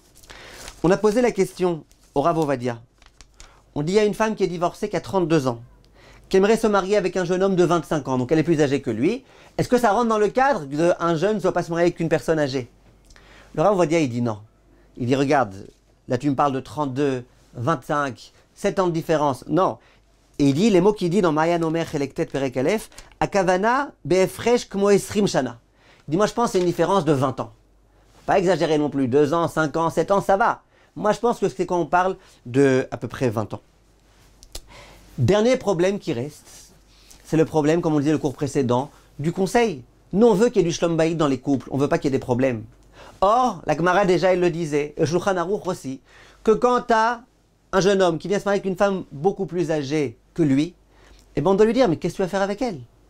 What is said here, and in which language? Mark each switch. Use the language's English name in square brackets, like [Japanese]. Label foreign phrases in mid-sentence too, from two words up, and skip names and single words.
[French] On a posé la question au Rav Ovadia. On dit, il y a une femme qui est divorcée, qui a 32 ans, qui aimerait se marier avec un jeune homme de 25 ans, donc elle est plus âgée que lui. Est-ce que ça rentre dans le cadre qu'un jeune ne doit pas se marier avec une personne âgée? Le Rav Ovadia, il dit non. Il dit, regarde, là tu me parles de 32, 25, 7 ans de différence. Non. Et il dit, les mots qu'il dit dans Mayan Omer Chelektet Perek Aleph, [Hebrew] הכוונה בהפרש כמו עשרים שנה. [French] Il dit, moi je pense que c'est une différence de 20 ans. Pas exagérer non plus, 2 ans, 5 ans, 7 ans, ça va. Moi, je pense que c'est quand on parle de à peu près 20 ans. Dernier problème qui reste, c'est le problème, comme on le disait le cours précédent, du conseil. Nous, on veut qu'il y ait du [Hebrew] שלום בית [French] dans les couples, on ne veut pas qu'il y ait des problèmes. Or, la Gemara déjà, elle le disait, et le Shulchan Aruch aussi, que quand tu as un jeune homme qui vient se marier avec une femme beaucoup plus âgée que lui, eh ben on doit lui dire, mais qu'est-ce que tu vas faire avec elle?